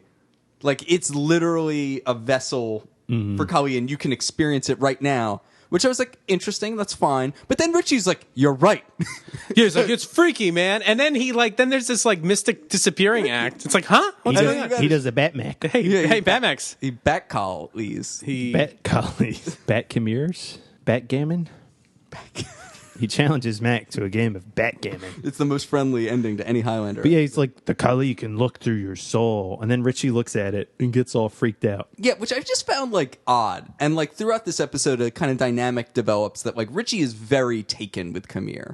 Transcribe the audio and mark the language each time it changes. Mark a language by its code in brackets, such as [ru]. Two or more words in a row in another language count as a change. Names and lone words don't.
[en] Like, it's literally a vessel for Kali, and you can experience it right now. which I was like, interesting, that's fine. But then Richie's like, you're right. Yeah, he's like, it's freaky, man. And then then there's this like mystic disappearing act. It's like, huh? What's going on? He does a Batmac. Hey, Batmax. He Bat-collies. Bat collies. Bat Kamirs. Batgammon. He challenges Mac to a game of backgammon. It's the most friendly ending to any Highlander. But yeah, he's like, the Kali can look through your soul. And then Richie looks at it and gets all freaked out. Yeah, which I just found like odd. And like throughout this episode, a kind of dynamic develops that like Richie is very taken with Kamir.